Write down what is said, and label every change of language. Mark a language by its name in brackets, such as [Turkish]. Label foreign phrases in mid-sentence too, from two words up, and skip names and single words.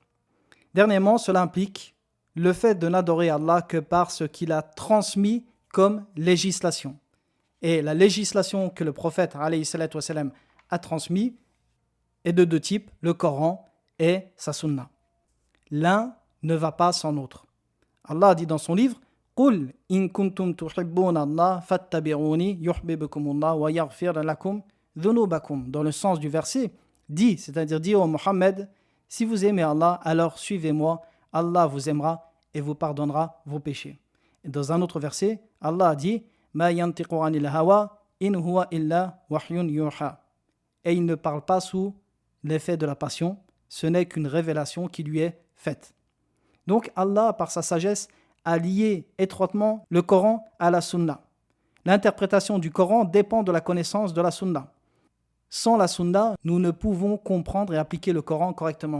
[French] Dernièrement, cela implique le fait de n'adorer Allah que par ce qu'il a transmis comme législation. Et la législation que le prophète [Arabic] عليه الصلاة والسلام [French] a transmis est de 2 types, le Coran et sa sunna. L'un ne va pas sans l'autre. Allah dit dans son livre « [Arabic] قل إن كنتم تحبون الله فاتبعوني يحببكم الله ويغفر لكم ذنوبكم [French] » Dans le sens du verset, dit, c'est-à-dire dit au Mohammed, si vous aimez Allah, alors suivez-moi, Allah vous aimera et vous pardonnera vos péchés. Et dans un autre verset, Allah a dit « [Arabic] ما ينطق عن الهوى إن هو إلا وحي يوحى [French] » Et il ne parle pas sous l'effet de la passion, ce n'est qu'une révélation qui lui est faite. Donc Allah, par sa sagesse, a lié étroitement le Coran à la Sunna. L'interprétation du Coran dépend de la connaissance de la Sunna. Sans la Sunna, nous ne pouvons comprendre et appliquer le Coran correctement.